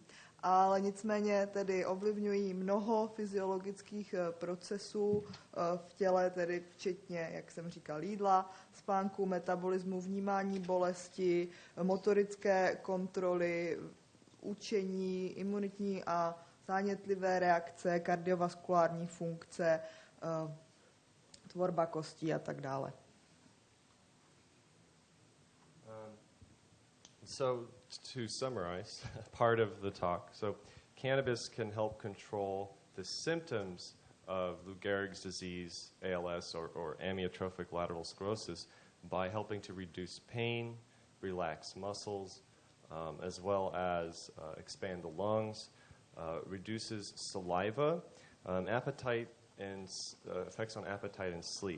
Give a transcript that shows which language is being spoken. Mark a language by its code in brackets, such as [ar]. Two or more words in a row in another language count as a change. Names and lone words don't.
[cs] Ale nicméně tedy ovlivňují mnoho fyziologických procesů v těle, tedy včetně, jak jsem říkal, jídla, spánku, metabolismu, vnímání bolesti, motorické kontroly, učení, imunitní a zánětlivé reakce, kardiovaskulární funkce, tvorba kostí a tak dále. [en] So to summarize part of the talk, so cannabis can help control the symptoms of Lou Gehrig's disease, ALS, or amyotrophic lateral sclerosis by helping to reduce pain, relax muscles, as well as expand the lungs, reduces saliva, appetite, and effects on appetite and sleep.